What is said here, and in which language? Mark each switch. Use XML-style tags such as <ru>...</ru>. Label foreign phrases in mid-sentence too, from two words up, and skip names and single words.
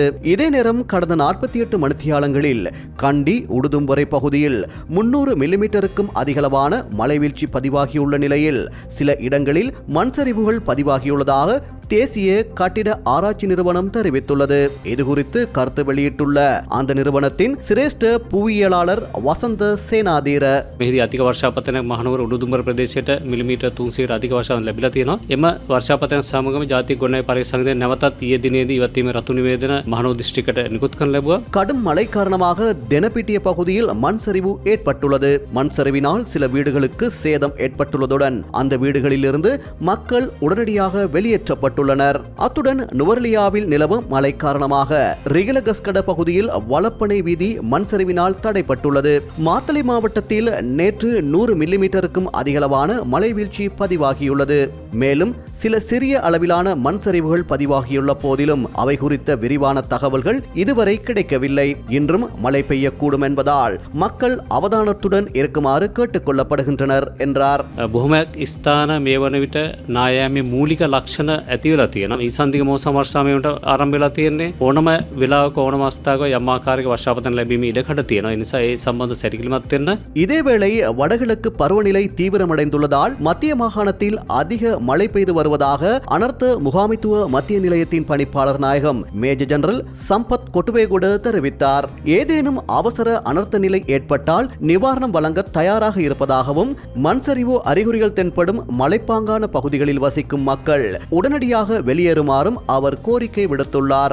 <ta>இதே நேரம் கடந்த 48 மணித்தியாலங்களில் கண்டி, உடுதும்பறை பகுதியில் 300 மில்லிமீட்டருக்கும் அதிகளவான மழைவீழ்ச்சி பதிவாகியுள்ள நிலையில் சில இடங்களில் மண்சரிவுகள் பதிவாகியுள்ளதாக தேசிய கட்டிட ஆராய்ச்சி நிறுவனம் தெரிவித்துள்ளது. இதுகுறித்து கருத்து வெளியிட்டுள்ள அந்த நிறுவனத்தின் சிரேஷ்ட புவியியலாளர் වසන්ත සේනාදීර</ta> <si>මෙහිදී අධික වර්ෂාපතනයක් මහනුවර උඩුදුම්බර ප්‍රදේශයට මිලිමීටර් 300 අධික වර්ෂාපතන ලැබිලා තියෙනවා. එම වර්ෂාපතන සමගම ජාතික ගොඩනැගිලි පරිසංගතය නැවතත් ඊයේ දිනේදී ඉවත්වීමේ රතු නිවේදන මහනුවර දිස්ත්‍රික්කයට නිකුත් කරන ලැබුවා.</si> <ta>கடும் மழை காரணமாக தெனப்பிட்டிய பகுதியில் மண் சரிவு ஏற்பட்டுள்ளது. மண் சரிவினால் சில வீடுகளுக்கு சேதம் ஏற்பட்டுள்ளதுடன் அந்த வீடுகளில் இருந்து மக்கள் உடனடியாக வெளியேற்றப்பட்டுள்ளனர். அத்துடன் நுவர்லியாவில் நிலவும் மழை காரணமாக ரிகலகஸ்கட பகுதியில் வலப்பனை வீதி மண் சரிவினால் தடைப்பட்டுள்ளது. மாத்தளை மாவட்டத்தில் நேற்று 100 மில்லிமீட்டருக்கும் அதிகளவான மழை வீழ்ச்சி பதிவாகியுள்ளது. மேலும் சில சிறிய அளவிலான மண் சரிவுகள் பதிவாகியுள்ள போதிலும் அவை குறித்த விரிவான தகவல்கள் இதுவரை கிடைக்கவில்லை. இன்றும் மழை பெய்யக்கூடும் என்பதால் மக்கள் அவதானத்துடன் இருக்குமாறு கேட்டுக் கொள்ளப்படுகின்றனர் என்றார்.</ta> <si>බොහොමයක් ස්ථාන මේ වන විට නායෑමේ මූලික ලක්ෂණ ඇති වෙලා තියෙනවා. ඊසන්දික මෝසම වර්ෂාවේට ආරම්භ වෙලා තියෙන්නේ. ඕනම වෙලාවක ඕනම අවස්ථාවක යම් ආකාරයක වර්ෂාපතන ලැබීමේ ඉඩකඩ තියෙනවා. ඒ නිසා ඒ සම්බන්ධ සැලකිලිමත් වෙන්න.</si> <ta>இதேவேளை வடகிழக்கு பருவநிலை தீவிரமடைந்துள்ளதால் மத்திய மாகாணத்தில் அதிக மழை பெய்து வருவதாக அனர்த்த முகாமைத்துவ மத்திய நிலையத்தின் பணிப்பாளர் நாயகம் மேஜர் ஜெனரல் சம்பத் கொட்டுவேகுட தெரிவித்தார். ஏதேனும் அவசர அனர்த்த நிலை ஏற்பட்டால் நிவாரணம் வழங்க தயாராக இருப்பதாகவும் மண்சரிவு அறிகுறிகள் தென்படும் மலைப்பாங்கான பகுதிகளில் வசிக்கும் மக்கள் உடனடியாக வெளியேறுமாறும் அவர் கோரிக்கை விடுத்துள்ளார்.</ta>